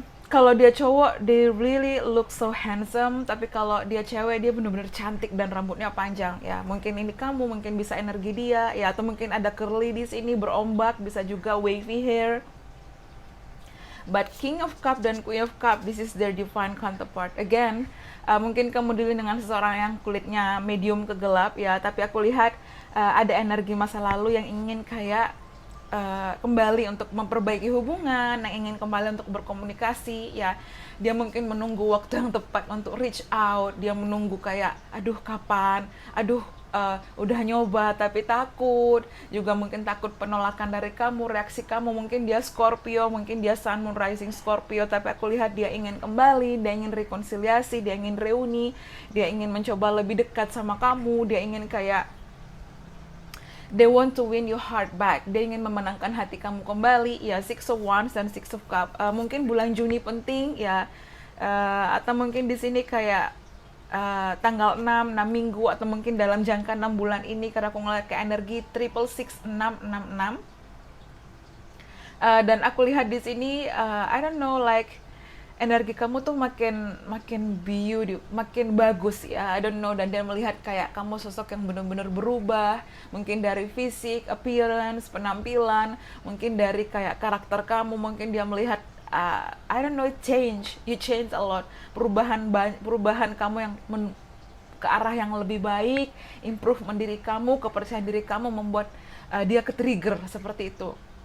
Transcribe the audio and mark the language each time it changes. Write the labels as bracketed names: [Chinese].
[Indonesian] Kalau dia cowok, [English] they really look so handsome, [Indonesian] tapi kalau dia cewek, dia benar-benar cantik dan rambutnya panjang ya. Mungkin ini kamu, mungkin bisa energi dia ya, atau mungkin ada curly di sini, berombak, bisa juga wavy hair. [English] But King of Cup dan Queen of Cup, this is their divine counterpart. [Indonesian] Again, mungkin kamu dealing dengan seseorang yang kulitnya medium ke gelap ya, tapi aku lihat ada energi masa lalu yang ingin kayak kembali untuk memperbaiki hubungan, yang ingin kembali untuk berkomunikasi ya. Dia mungkin menunggu waktu yang tepat untuk reach out, dia menunggu kayak aduh kapan, aduh udah nyoba tapi takut, juga mungkin takut penolakan dari kamu, reaksi kamu. Mungkin dia Scorpio, mungkin dia Sun Moon Rising Scorpio, tapi aku lihat dia ingin kembali, dia ingin rekonsiliasi, dia ingin reuni, dia ingin mencoba lebih dekat sama kamu, dia ingin kayak [English] they want to win your heart back. [Indonesian] Dia ingin memenangkan hati kamu kembali. Ya, Six of Wands dan Six of Cup. Mungkin bulan Juni penting ya. Atau mungkin di sini kayak tanggal 6 minggu, atau mungkin dalam jangka 6 bulan ini, karena aku ngeliat ke energi triple six 666. Dan aku lihat di sini [English] I don't know, like [Indonesian] energi kamu tuh makin makin beauty, makin bagus ya, [English] I don't know. [Indonesian] Dan dia melihat kayak kamu sosok yang benar-benar berubah, mungkin dari fisik, appearance, penampilan, mungkin dari kayak karakter kamu. Mungkin dia melihat [English] I don't know, you change a lot, [Indonesian] perubahan kamu yang ke arah yang lebih baik, improvement diri kamu, kepercayaan diri kamu membuat dia ke-trigger seperti itu.